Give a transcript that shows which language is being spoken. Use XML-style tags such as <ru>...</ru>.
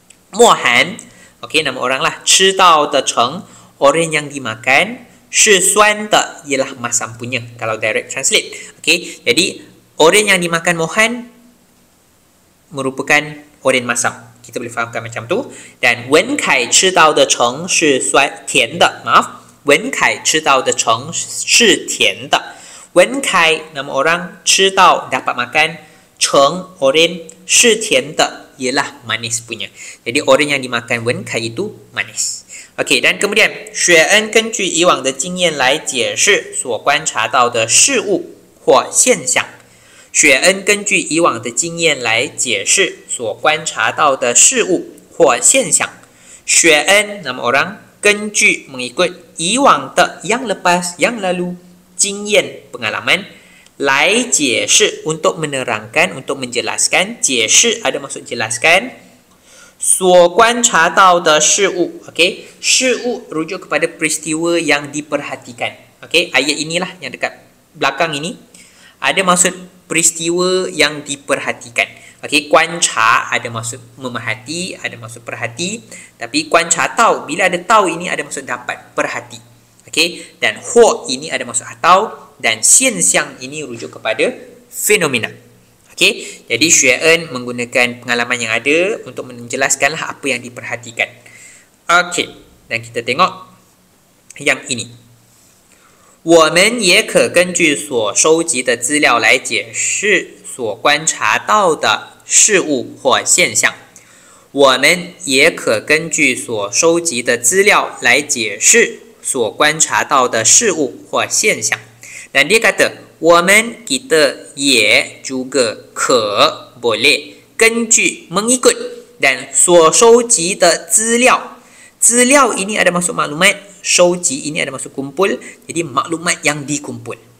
<ms>莫涵, okey, nama orang lah.</ms> <zh>吃到的橙</zh> <ms>orang yang dimakan,</ms> <zh>是酸的</zh> <ms>ialah masam punya kalau direct translate. Okey, jadi orang yang dimakan mohan merupakan oren masam. Kita boleh fahamkan macam tu.</ms> <zh>Dan Wen Kai 吃到的橙是甜的.</zh> <ms>Maaf,</ms> <zh>Wen Kai 吃到的橙是甜的.</zh> <ms>Wen Kai nama orang,</ms> <zh>吃到</zh> <ms>dapat makan, 橙 oren,</ms> <zh>是甜的</zh> <ms>ialah manis punya. Jadi oren yang dimakan Wen Kai itu manis. Okey, dan kemudian</ms> <zh>雪恩根据以往的经验来解释所观察到的事物或现象。雪恩根据以往的经验来解释所观察到的事物或现象。</zh> <ms>雪恩 nama orang,</ms> <zh>根据</zh> <ms>mengikut,</ms> <zh>以往的</zh> <ms>yang lepas, yang lalu,</ms> <zh>经验</zh> <ms>pengalaman,</ms> <zh>来解释</zh> <ms>untuk menerangkan, untuk menjelaskan,</ms> <zh>解释</zh> <ms>ada maksud jelaskan,</ms> <zh>所观察到的事物.</zh> <ms>Okey,</ms> <zh>事物</zh> <ms>rujuk kepada peristiwa yang diperhatikan. Okey, ayat inilah yang dekat belakang ini ada maksud peristiwa yang diperhatikan. Okey,</ms> <zh>观察</zh> <ms>ada maksud memerhati, ada maksud perhati. Tapi</ms> <zh>观察到,</zh> <ms>bila ada tahu ini ada maksud dapat, perhati. Okey, dan</ms> <zh>或</zh> <ms>ini ada maksud atau, dan</ms> <zh>现象</zh> <ms>ini rujuk kepada fenomena. Okey, jadi Xue En menggunakan pengalaman yang ada untuk menjelaskanlah apa yang diperhatikan. Okey, dan kita tengok yang ini.</ms> <zh>我们也可根据所收集的资料来解释所观察到的事物或现象。我们也可根据所收集的资料来解释所观察到的事物或现象。</zh> <ms>Dan dia kata,</ms> <zh>我们</zh> <ms>kita</ms> <zh>也</zh> <ms>juga</ms> <zh>可</zh> <ms>boleh</ms> <zh>根据</zh> <ms>mengikut dan</ms> <zh>所收集的资料。资料</zh> <ms>ini ada maksud maklumat.</ms> <zh>收集</zh> <ms>ini ada maksud kumpul, jadi maklumat yang dikumpul.</ms>